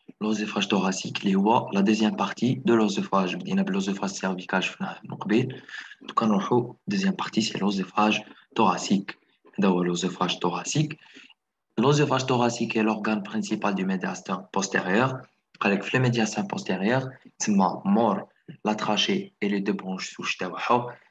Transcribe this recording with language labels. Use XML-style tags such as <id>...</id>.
<fr>L'œsophage thoracique,</fr> <ar>اللي هو</ar> <fr>la deuxième partie de l'œsophage.</fr> <ar>بدينا بال</ar> <fr>œsophage cervical</fr> <ar>شفناه من قبل. دوكا نروحو</ar> <fr>deuxième partie c'est l'œsophage thoracique.</fr> <ar>هذا هو</ar> <fr>l'œsophage thoracique. L'œsophage thoracique est l'organe principal du médiastin postérieur.</fr> <ar>قالك في</ar> <fr>le médiastin postérieur</fr> <ar>تسمى مور</ar> <fr>la trachée et les deux branches souches تاعو.</fr>